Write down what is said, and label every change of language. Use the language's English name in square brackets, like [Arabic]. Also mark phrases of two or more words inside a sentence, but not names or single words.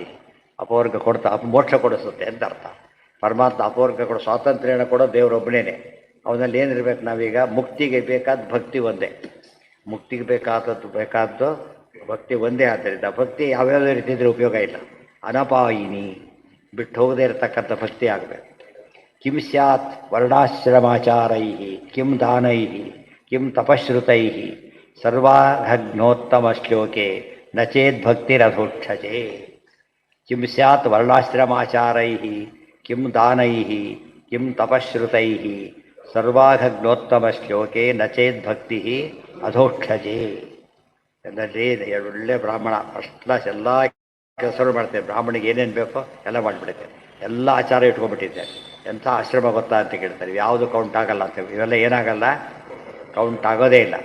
[Kannada] ಅಪವರ್ಗ ಕೊಡ್ತಾ ಮೋಕ್ಷ ಕೊಡಿಸುತ್ತೆ ಅಂತ ಅರ್ಥ. ಪರಮಾತ್ಮ ಅಪವರ್ಗ ಕೊಡೋ ಸ್ವಾತಂತ್ರ್ಯನ ಕೊಡೋ ದೇವರೊಬ್ಬನೇ. ಅವನಲ್ಲಿ ಏನಿರ್ಬೇಕು ನಾವೀಗ? ಮುಕ್ತಿಗೆ ಬೇಕಾದ ಭಕ್ತಿ ಒಂದೇ. ಮುಕ್ತಿಗೆ ಬೇಕಾದ್ದು ಭಕ್ತಿ ಒಂದೇ. ಆದ್ದರಿಂದ ಭಕ್ತಿ ಯಾವ್ಯಾವ ರೀತಿ ಇದ್ರೆ ಉಪಯೋಗ ಇಲ್ಲ. ಅನಪಾಯಿನಿ, ಬಿಟ್ಟು ಹೋಗದೇ ಇರತಕ್ಕಂಥ ಭಕ್ತಿ ಆಗಬೇಕು. [Sanskrit] ಕಿಂ ಸ್ಯಾತ್ ವರ್ಣಾಶ್ರಮಾಚಾರೈ ಕಿಂ ದಾನೈ ಕಿಂ ತಪಶ್ರುತೈ ಸರ್ವಾಘ್ನೋತ್ತಮ ಶ್ಲೋಕೆ ನ ಚೇದ್ಭಕ್ತಿರಧೋಕ್ಷಜೆ. ಕಿಂ ಸ್ಯಾತ್ ವರ್ಣಾಶ್ರಮಾಚಾರೈ ಕಿಂ ದಾನೈ ಕಿಂ ತಪಶ್ರುತೈ ಸರ್ವಾಘ್ನೋತ್ತಮ ಶ್ಲೋಕೆ ನ ಚೇದ್ಭಕ್ತಿ ಅಧೋಕ್ಷಜೆ. [Kannada] ಎಲ್ಲರೇ ಒಳ್ಳೆ ಬ್ರಾಹ್ಮಣ, [English] first class, [Kannada] ಎಲ್ಲ ಕೆಲಸಗಳು ಮಾಡ್ತೇವೆ. ಬ್ರಾಹ್ಮಣಿಗೆ ಏನೇನು ಬೇಕೋ ಎಲ್ಲ ಮಾಡಿಬಿಡುತ್ತೆ. ಎಲ್ಲ ಆಚಾರ ಇಟ್ಕೊಂಡ್ಬಿಟ್ಟಿದ್ದೆ. ಎಂಥ ಆಶ್ರಮ ಗೊತ್ತಾ ಅಂತ ಕೇಳ್ತಾರೆ. ಯಾವುದು ಕೌಂಟ್ ಆಗಲ್ಲ ಅಂತೇವೆ. ಇವೆಲ್ಲ ಏನಾಗಲ್ಲ, ಕೌಂಟ್ ಆಗೋದೇ ಇಲ್ಲ.